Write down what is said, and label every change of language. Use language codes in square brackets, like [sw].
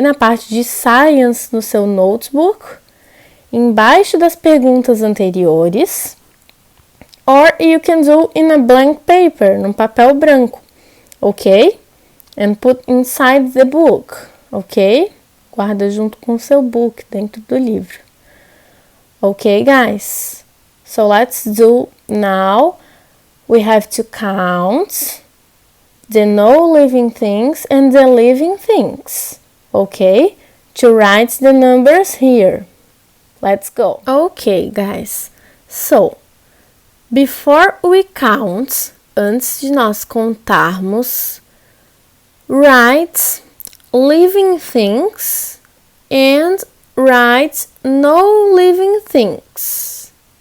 [pt] Na parte de science no seu notebook, embaixo das perguntas anteriores. [en] Or you can do in a blank paper, [pt] num papel branco, [en] ok? And put inside the book, ok? [pt] Guarda junto com o seu book, dentro do livro. [en] Ok, guys? So let's do now. We have to count the non-living things and the living things, okay? To write the numbers here. Let's go. Okay, guys. So, before we count, [pt] antes de nós contarmos, [en] write living things and write non-living things.